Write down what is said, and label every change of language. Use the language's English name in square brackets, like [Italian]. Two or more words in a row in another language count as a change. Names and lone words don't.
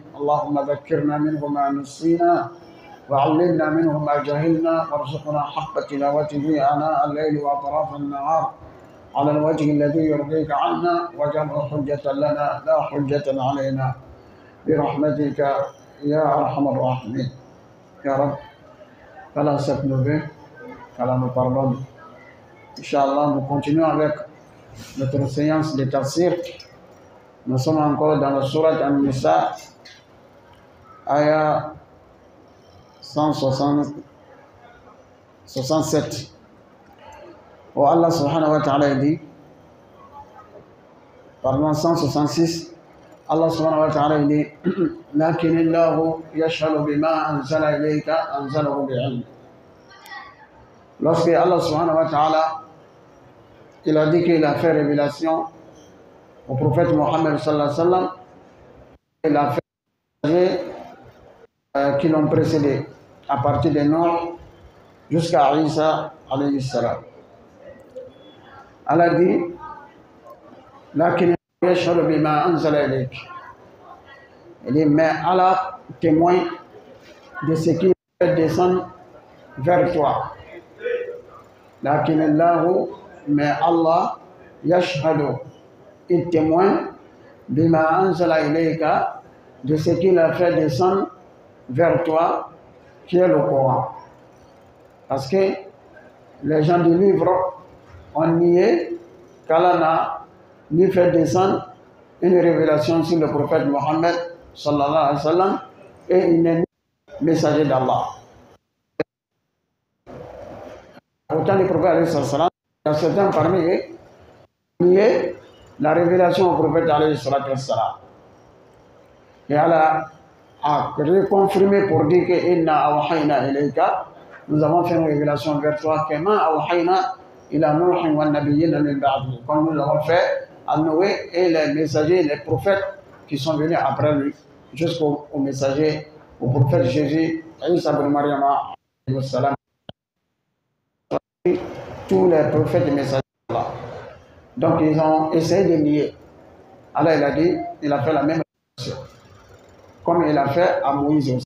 [Arabic] اللهم ذكرنا منه ما نسينا وعلمنا منه ما جهلنا وارزقنا حق تلاوته آناء الليل وأطراف النهار على الوجه الذي يرضيك عنا واجعله حجة لنا لا حجة علينا برحمتك يا أرحم الراحمين. يا رب, [French] qu'Allah s'appelle, qu'Allah nous pardonne. Inch'Allah, nous continuons avec notre séance de tafsir. Nous sommes encore dans la sourate An-Nisa, ayah 167. Où Allah [Arabic] سبحانه وتعالى [French] dit, pardon, 166, Allah [Arabic] سبحانه وتعالى [French] dit [Arabic] لكن الله يشهد بما أنزل إليك أنزله بعلمه. [French] Lorsque Allah [Arabic] سبحانه وتعالى [French] il a dit qu'il a fait révélation au prophète Mohammed [Arabic] صلى الله عليه وسلم, [French] il a fait qui l'ont précédé à partir des Nuh jusqu'à Isa [Arabic] عليه السلام. [French] Allah dit [Arabic] لكن يشهد بما أنزل إليك. [French] Il dit mais Allah témoigne de ce qui descend vers toi. [Arabic] لكن الله, [French] mais Allah yashhadu, il témoigne [Arabic] بما أنزل إليك, [French] de ce qu'il a fait descendre vers toi, qui est le Coran. Parce que les gens du livre ont nié qu'Allah n'a ni fait descendre une révélation sur le prophète Mohammed [Arabic] صلى الله عليه وسلم, [French] et il n'est ni messager d'Allah. Autant du prophète [Arabic] عليه وسلم, [French] il y a certains parmi eux qui niaient la révélation au prophète [Arabic] عليه وسلم. [French] Et Allah a reconfirmé pour dire que [Arabic] إنا أوحينا إليك, [French] nous avons fait une révélation vers toi, [Arabic] كما أوحينا إلى نوح والنبيين من بعد, [French] comme nous avons fait à Noé et les messagers, les prophètes qui sont venus après lui, jusqu'au messager, au prophète Jésus, Isa ibn Maryam, tous les prophètes et messagers d'Allah. Donc ils ont essayé de nier. Allah il a dit, il a fait la même chose, comme il a fait à Moïse aussi.